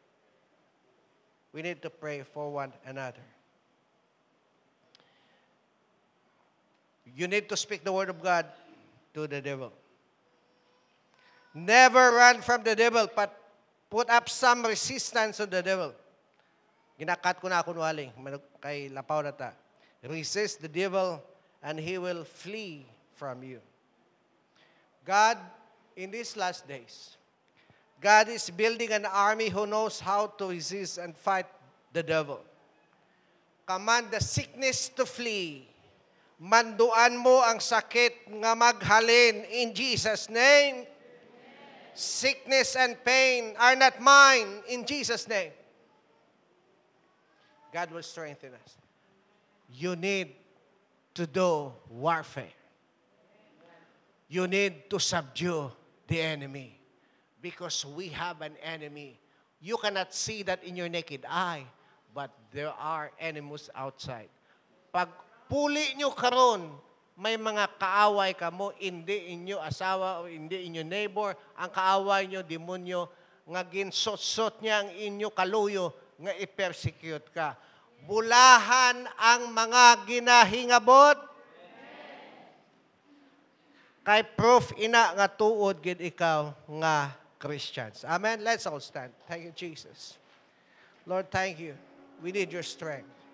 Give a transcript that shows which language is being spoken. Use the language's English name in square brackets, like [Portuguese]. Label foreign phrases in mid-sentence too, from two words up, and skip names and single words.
[English] We need to pray for one another. You need to speak the word of God to the devil. Never run from the devil, but put up some resistance on the devil. [Hiligaynon] Ginakat ko na ako nuwaling, kay lapaw na ta. [English] Resist the devil, and he will flee from you. God, in these last days, God is building an army who knows how to resist and fight the devil. Command the sickness to flee. [Hiligaynon] Manduan mo ang sakit nga maghalin [English] in Jesus' name. Sickness and pain are not mine in Jesus' name. God will strengthen us. You need to do warfare. You need to subdue the enemy. Because we have an enemy. You cannot see that in your naked eye, but there are enemies outside. [Hiligaynon] Pag puli nyo karon, may mga kaaway ka mo, hindi inyo asawa o hindi inyo neighbor, ang kaaway nyo, demonyo, nga ginsot-sot niya ang inyo kaluyo, nga i-persecute ka. Bulahan ang mga ginahingabot. Kay proof ina nga tuod gid ikaw nga Christians. [English] Amen? Let's all stand. Thank you, Jesus. Lord, thank you. We need your strength.